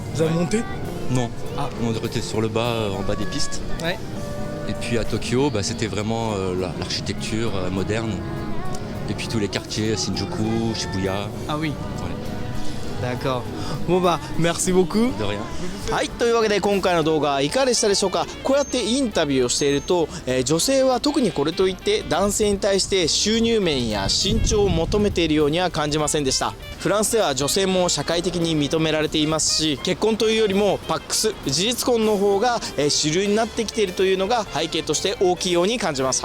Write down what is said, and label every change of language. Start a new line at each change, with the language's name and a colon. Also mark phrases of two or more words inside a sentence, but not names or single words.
French: Vous avez monté? Non. Ah. On était sur le bas, en bas des pistes. Ouais. Et puis à Tokyo, c'était vraiment l'architecture moderne. Et puis tous les quartiers, Shinjuku, Shibuya. Ah oui. Voilà. D'accord. Bon bah, merci beaucoup. De rien.
Japanese: はい、というわけで今回の動画いかがでしたでしょうか。こうやってインタビューをしていると、女性は特にこれといって男性に対して収入面や身長を求めているようには感じませんでした。普フランスでは女性も社会的に認められていますし、結婚というよりもパックス、事実婚の方が主流になってきているというのが背景として大きいように感じました。